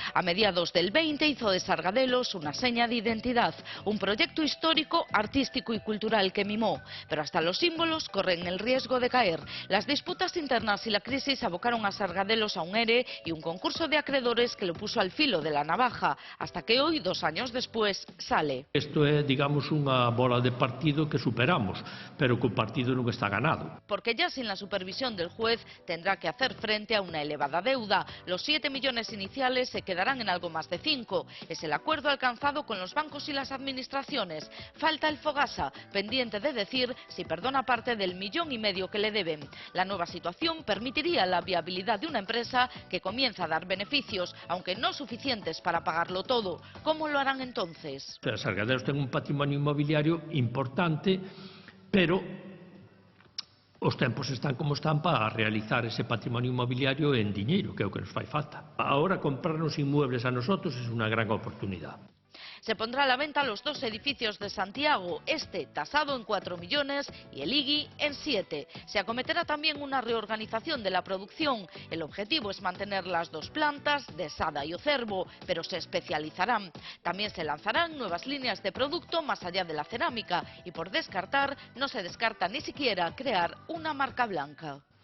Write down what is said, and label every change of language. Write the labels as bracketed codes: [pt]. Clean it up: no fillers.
[es] A mediados del 20 hizo de Sargadelos una seña de identidad, un proyecto histórico, artístico y cultural que mimó. Pero hasta los símbolos corren el riesgo de caer. Las disputas internas y la crisis abocaron a Sargadelos a un ERE y un concurso de acreedores que lo puso al filo de la navaja, hasta que hoy, 2 años después, sale. [gl] Isto é, digamos, unha bola de partido que superamos, pero que o partido non está ganado. [es] Porque ya sin la supervisión del juez tendrá que hacer frente a una elevada deuda. Los 7 millones iniciales se quedarán en algo más de 5. Es el acuerdo alcanzado con los bancos y las administraciones. Falta el Fogasa, pendiente de decir si perdona parte del 1,5 millones que le deben. La nueva situación permitiría la viabilidad de una empresa que comienza a dar beneficios, aunque no suficientes para pagarlo todo. ¿Cómo lo harán entonces? [gl] Sargadelos ten un patrimonio inmobiliario importante, pero os tempos están como están para realizar ese patrimonio inmobiliario en diñeiro, que é o que nos fai falta. [es] Ahora comprarnos inmuebles a nosotros es [gl] unha gran oportunidade. [es] Se pondrá a la venta los 2 edificios de Santiago, este tasado en 4 millones y el IGI en 7. Se acometerá también una reorganización de la producción. El objetivo es mantener las 2 plantas de Sada y Ocervo, pero se especializarán. También se lanzarán nuevas líneas de producto más allá de la cerámica y por descartar, no se descarta ni siquiera crear una marca blanca.